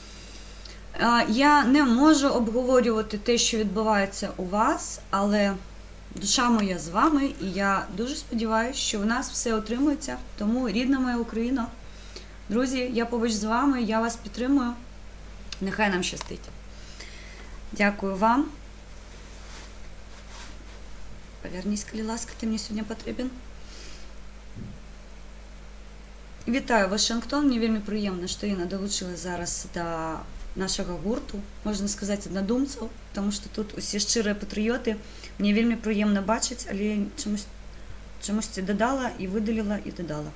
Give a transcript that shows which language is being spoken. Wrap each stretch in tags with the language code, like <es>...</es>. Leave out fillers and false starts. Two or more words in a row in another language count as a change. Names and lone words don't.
<uk>Я не можу обговорювати те, що відбувається у вас, але душа моя з вами, і я дуже сподіваюся, що у нас все отримується. Тому, рідна моя Україна, друзі, я побач з вами, я вас підтримую. Нехай нам щастить. Дякую вам.</uk> <be>Павярнісь, калі ласка, ты мне сёння патрэбен. Вітаю, Вашынгтон. Мне вельмі прыемна, што яна далучылась зараз да нашага гурту, можна сказаць, аднадумцаў, таму што тут усе шчырыя патрыёты. Мне вельмі прыемна бачыць, але чамусьці дадала і выдаліла і дадала.</be>